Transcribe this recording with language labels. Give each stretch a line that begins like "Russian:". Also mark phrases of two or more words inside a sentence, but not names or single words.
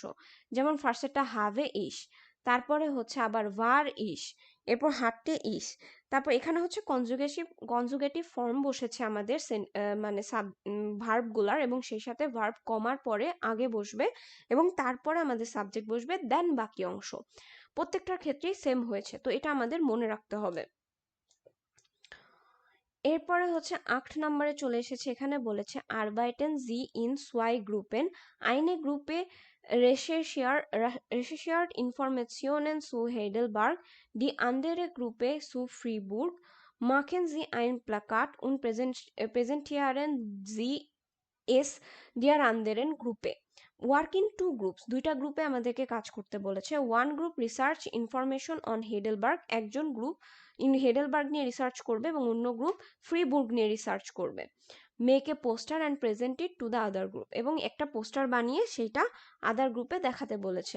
Bangla: যেমন ফার্স্টেরটা
German: habe ich,
Bangla: তারপরে হচ্ছে আবার
German: war ich,
Bangla: এরপর
German: hatte ich,
Bangla: তারপর এখানে হচ্ছে কনজুগেটিভ ফর্ম বসেছে আমাদের মানে ভার্বগুলার, এবং সেই সাথে ভার্ব কমার পরে আগে বসবে এবং তারপরে আমাদের সাবজেক্ট বসবে, দেন বাকি অংশ। প্রত্যেকটার ক্ষেত্রেই সেম হয়েছে, তো এটা আমাদের মনে রাখতে হবে। এরপরে হচ্ছে 8 নম্বরে চলে এসেছে, এখানে বলেছে
German: arbeiten Sie in zwei Gruppen, eine Gruppe recherchiert Informationen zu Heidelberg, die andere Gruppe zu Fribourg. Machen Sie ein Plakat und präsentieren Sie es der anderen Gruppe.
English: work in two groups,
Bangla: দুইটা গ্রুপে আমাদেরকে কাজ করতে বলেছে।
English: one group research information on Heidelberg,
Bangla: একজন গ্রুপ হেডেলবার্গ নিয়ে রিসার্চ করবে এবং অন্য গ্রুপ ফ্রিবুর্গ নিয়ে রিসার্চ করবে।
English: make a poster and present it to the other group,
Bangla: এবং একটা পোস্টার বানিয়ে সেইটা আদার গ্রুপে দেখাতে বলেছে।